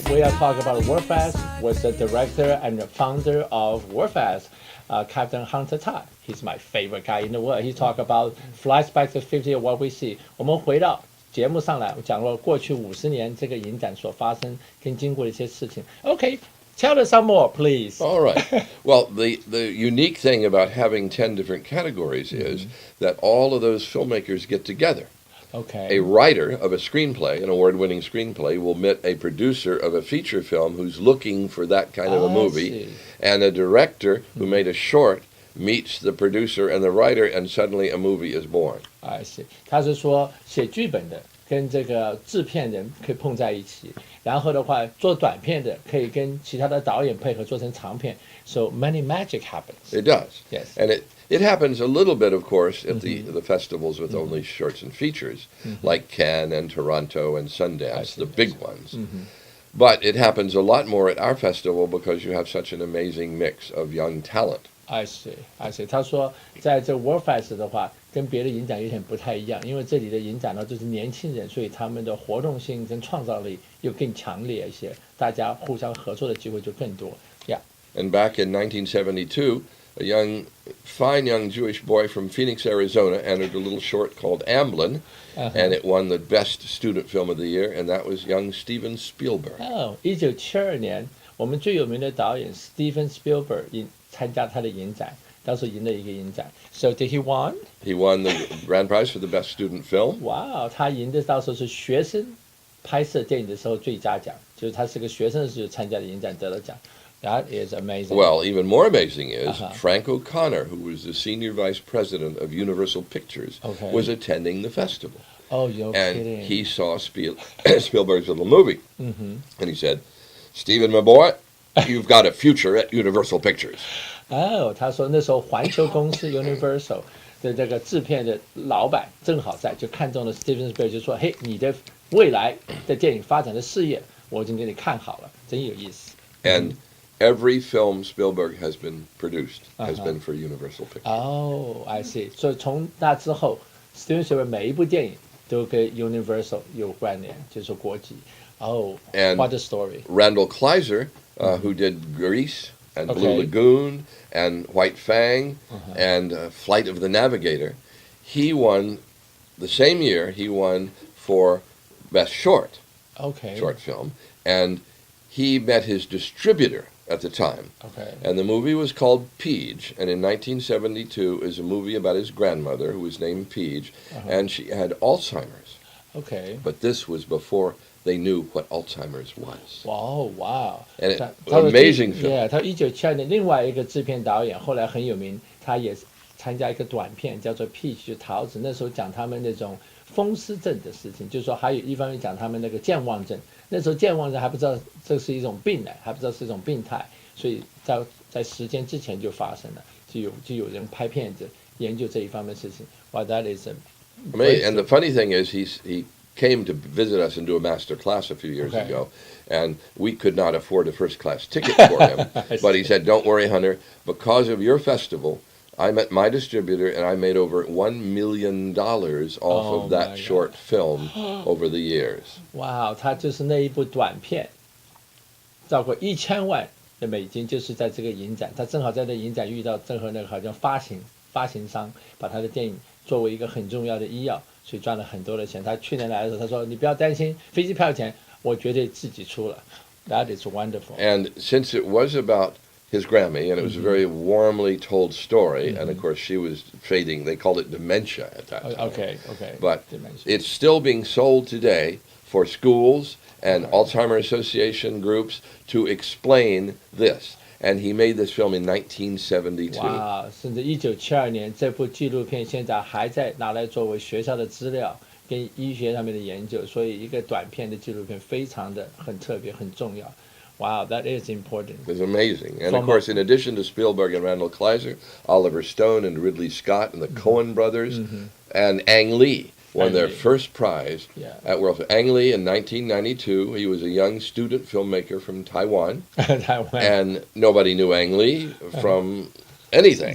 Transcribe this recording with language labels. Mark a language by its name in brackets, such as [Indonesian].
[English] We are talking about WorldFest with the director and the founder of WorldFest, Captain Hunter Todd. He's my favorite guy in the world. He talk about flashback to 50 of what we see. [Chinese] 我们回到节目上来，我讲了过去50年这个影展所发生跟经过的一些事情。 [English] Okay, tell us some more, please. All right. Well, the unique thing about having 10 different categories is that all of those filmmakers get together. Okay. A writer of a screenplay, an award-winning screenplay, will meet a producer of a feature film who's looking for that kind of a movie, and a director who made a short meets the producer and the writer, and suddenly a movie is born. I see. [Chinese] 他是说写剧本的跟这个制片人可以碰在一起，然后的话做短片的可以跟其他的导演配合做成长片。 [English] So many magic happens. It does. Yes. And it happens a little bit, of course, at the festivals with only shorts and features, like Cannes and Toronto and Sundance, the big ones. But it happens a lot more at our festival because you have such an amazing mix of young talent. I see. [Chinese] 他说，在这 WorldFest 的话，跟别的影展有点不太一样，因为这里的影展呢就是年轻人，所以他们的活动性跟创造力又更强烈一些，大家互相合作的机会就更多。 [English] Yeah. And back in 1972, a fine young Jewish boy from Phoenix, Arizona, entered a little short called Amblin, and it won the Best Student Film of the Year, and that was young Steven Spielberg. [Chinese] 1972年，我们最有名的导演 Steven Spielberg 参加他的影展，当时赢了一个影展。 [English] So did he won? He won the grand prize for the Best Student Film. [Chinese] 哇，他赢的到时候是学生拍摄电影的时候最佳奖，就是他是个学生的时候参加的影展得了奖。 [English] That is amazing. Well, even more amazing is Frank O'Connor, who was the senior vice president of Universal Pictures, was attending the festival. Oh, you're kidding. And he saw Spielberg's little movie. And he said, Steven, my boy, you've got a future at Universal Pictures. [Chinese] 他说那时候环球公司 Universal 的这个制片的老板正好在，就看中了 Steven Spielberg，就说：“嘿，你的未来的电影发展的事业，我已经给你看好了，真有意思。” [English] And every film Spielberg has been produced has been for Universal Pictures. Oh, I see. [Chinese] 所以从那之后 ，Steven Spielberg 每一部电影都跟 Universal 有关联，就是说国际。 [English] And what a story! Randall Kleiser, who did Grease and Blue Lagoon and White Fang and Flight of the Navigator, he won the same year. He won for Best Short film, and he met his distributor at the time. And the movie was called Peach, and in 1972 is a movie about his grandmother, who was named Peach, and she had Alzheimer's. But this was before they knew what Alzheimer's was. Wow. And amazing film. [Chinese] Yeah, 他1972年另外一个制片导演，后来很有名，他也参加一个短片叫做《Peach》，就桃子。那时候讲他们那种风湿症的事情，就是说还有一方面讲他们那个健忘症。那时候健忘症还不知道这是一种病呢，还不知道是一种病态，所以在时间之前就發生了，就有人拍片子研究這一方面的事情。 [English] Well, that is amazing. And the funny thing is, he came to visit us and do a master class a few years ago, and we could not afford a first class ticket for him. But he said, "Don't worry, Hunter, because of your festival, I met my distributor and I made over $1 million off of that short film over the years." [Chinese] Wow, 他就是那一部短片，超过1000万的美金，就是在这个影展，他正好在那影展遇到正好那个好像发行商把他的电影作为一个很重要的医药，所以赚了很多的钱。他去年来的时候，他说：“你不要担心飞机票钱，我绝对自己出了。” [English] That is wonderful. And since it was about his Grammy, and it was a very warmly told story, and of course she was fading. They called it dementia at that time. Okay. But dementia. It's still being sold today for schools and Alzheimer's Association groups to explain this. And he made this film in 1972. [Chinese] 哇，甚至1972年这部纪录片现在还在拿来作为学校的资料跟医学上面的研究，所以一个短片的纪录片非常的很特别很重要。 [English] Wow, that is important. It's amazing. And of course, in addition to Spielberg and Randall Kleiser, Oliver Stone and Ridley Scott and the Coen brothers and Ang Lee won their first prize at WorldFest. Ang Lee in 1992, he was a young student filmmaker from Taiwan. And nobody knew Ang Lee from anything.